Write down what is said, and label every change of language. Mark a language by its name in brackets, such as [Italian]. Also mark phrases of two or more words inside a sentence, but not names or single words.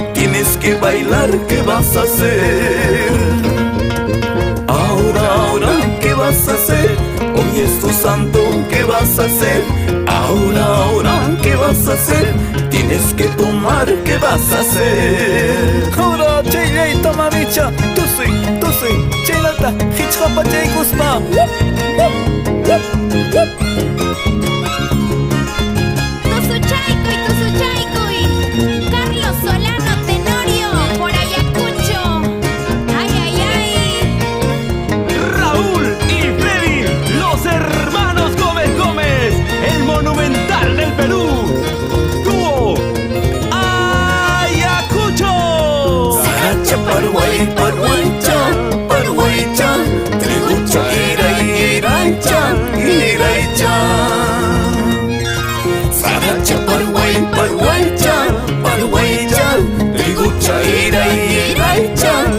[Spanish] Tienes que bailar, ¿qué vas a hacer? vas a hacer? Ahora, ¿qué vas a hacer? Tienes que tomar, ¿qué vas a hacer? Ahora, [Quechua] Chayleyta mamicha, tusuy, chaylata, hichqapa chaykuspa. Tusuchaykuy, [Spanish] Carlos Solano Tenorio, por Ayacucho. Ay, ay, ay. Raúl y Freddy, los hermanos Gómez, el monumental del Perú. Dúo Ayacucho. [Quechua] Saracha Parhuaycha, Trigucha Iraycha. Saracha Parhuaycha, Trigucha Iraycha.